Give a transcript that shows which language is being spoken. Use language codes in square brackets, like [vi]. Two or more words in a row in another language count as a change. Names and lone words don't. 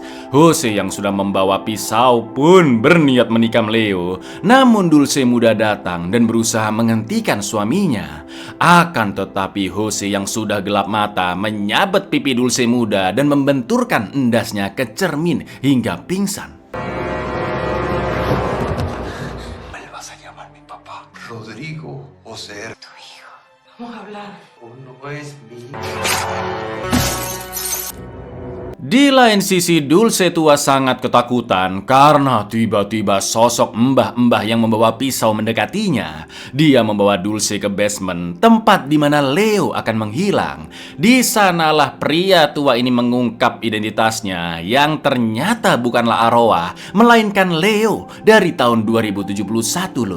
[id] Jose yang sudah membawa pisau pun berniat menikam Leo. Namun Dulce muda datang dan berusaha menghentikan suaminya. Akan tetapi Jose yang sudah gelap mata menyabet pipi Dulce muda dan membenturkan endasnya ke cermin hingga pingsan. [es] ¿Me vas a llamar mi papá? Rodrigo, José. Tu hijo. Vamos a hablar. No es mi hijo. [id] Di lain sisi, Dulce tua sangat ketakutan karena tiba-tiba sosok mbah-mbah yang membawa pisau mendekatinya. Dia membawa Dulce ke basement, tempat di mana Leo akan menghilang. Di sanalah pria tua ini mengungkap identitasnya yang ternyata bukanlah arwah, melainkan Leo dari tahun 2071 lur.